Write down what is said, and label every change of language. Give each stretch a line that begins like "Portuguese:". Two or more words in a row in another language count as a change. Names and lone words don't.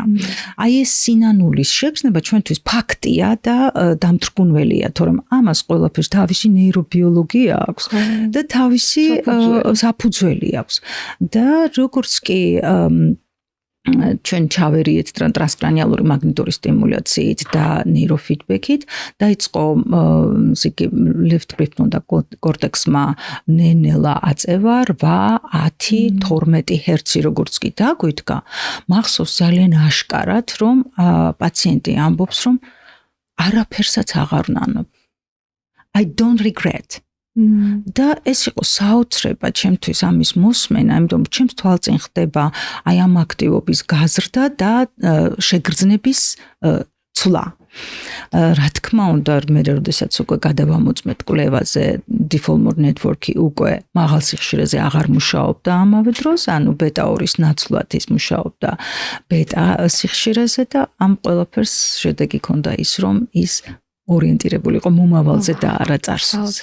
Georgian: აი ეს სინანულის შეგრძნება ჩვენთვის ფაქტია და დამთრგუნველია, თორემ ამას ყველაფერს თავისი ნეირობიოლოგია აქვს და თავისი საფუძველი აქვს. და როგორც კი ჩვენ ჩავერიეთ ტრანსკრანიალური მაგნიტური სტიმულაციით და ნეიროფიდბექით დაიწყო
English: left prefrontal cortex-
Georgian: მა ნენელა აწევა 8, 10, 12 ჰერცი როგორც კი დაგვიდგა, მახსოვს ძალიან აშკარად, რომ პაციენტი ამბობს, რომ არაფერსაც აღარ ვნანობ.
English: I don't regret.
Georgian: და ეს იყო საოცრება ჩემთვის ამის მოსმენა, იმიტომ რომ ჩემს თვალწინ ხდება აი ამ აქტივობის გაზრდა და შეგრძნების ცვლა. რა თქმა უნდა, მე როდესაც უკვე გადავამოწმეთ კვლევაზე,
English: default network-
Georgian: ი უკვე მაღალ სიხშირეზე აღარ მუშაობდა ამავე დროს, ანუ ბეტა-2-ის ნაცვლად ის მუშაობდა ბეტა სიხშირეზე და ამ ყველაფერს შედეგი ჰქონდა ის, რომ ის ორიენტირებული იყო მომავალზე და არა წარსულზე.